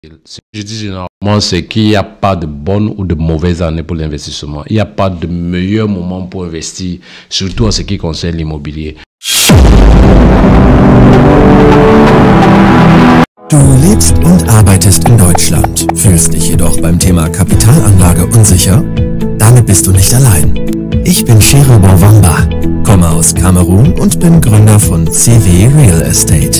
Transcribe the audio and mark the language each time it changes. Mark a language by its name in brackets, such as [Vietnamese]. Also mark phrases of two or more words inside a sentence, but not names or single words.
[French] Ce que je dis généralement, c'est qu'il n'y a pas de bonne ou de mauvaise année pour l'investissement. Il n'y a pas de meilleur moment pour investir, surtout en ce qui concerne l'immobilier. [German] Du lebst und arbeitest in Deutschland, fühlst dich jedoch beim Thema Kapitalanlage unsicher? Damit bist du nicht allein. Ich bin Shiro Bowamba, komme aus Kamerun und bin Gründer von CW Real Estate.